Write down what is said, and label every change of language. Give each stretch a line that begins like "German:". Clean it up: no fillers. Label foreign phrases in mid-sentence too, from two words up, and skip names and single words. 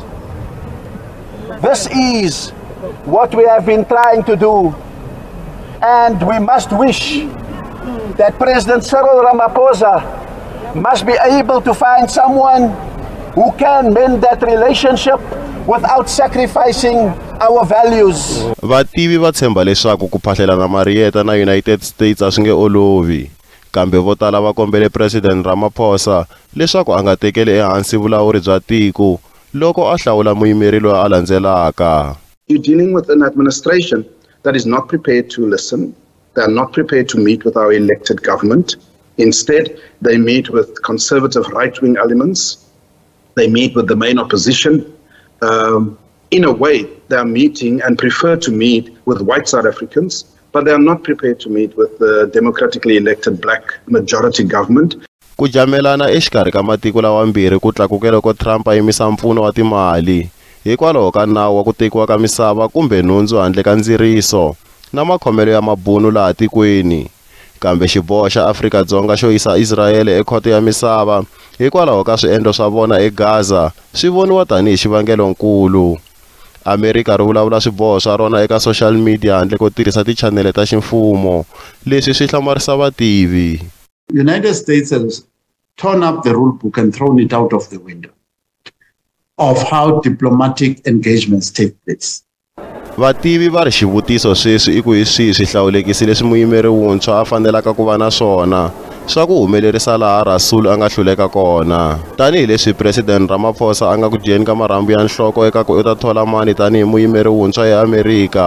English: This is what we have been trying to do. And we must wish that President Cyril Ramaphosa must be able to find someone who can mend that relationship, without sacrificing our values.
Tsonga: Vativi va tshemba leswaku ku phahlelana Marietta na United States a swi nge olovi. Kambe vo tala va kombele President Ramaphosa leswaku a nga tekeli ehansi vulawuri bya tiko loko a hlawula muyimeri loyi a landzelaka.
English: You're dealing with an administration that is not prepared to listen. They are not prepared to meet with our elected government. Instead, they meet with conservative right-wing elements. They meet with the main opposition. In a way, they are meeting and prefer to meet with white South Africans, but they are not prepared to meet with the democratically elected black majority government.
Tsonga: Ku jamelana exikarhi ka matiko lawa mbirhi ku tlakukela ko Trump a yimisa mpfuno wa timali hikwalaho ka nawu wa ku tekiwa ka misava kumbe nhundzu handle ka ndziriso na makhomelo ya mabunu laha tikweni. Kambe xiboho xa Afrika-Dzonga xo yisa Israel ekhoto ya misava hikwalaho ka swiendlo swa vona eGaza swi voniwa tanihi xivangelonkulu. America ri vulavula swiboho swa rona eka
English: social media
Tsonga: handle ko tirhisa tichanele ta ximfumo leswi swi hlamarisa vativi.
English: United States has torn up the rule book and thrown it out of the window of how diplomatic engagements take place.
Tsonga: Vativi va ri xivutiso sweswi i ku hi swihi swihlawulekisi leswi muyimeri wuntshwa a fanelaka ku va na swona swa ku humelerisa laha Rasool a nga hluleka kona. Tanihi leswi President Ramaphosa a nga ku dyeni ka marhambu ya nhloko eka ku u ta thola mani tanihi muyimeri wuntshwa ya Amerika.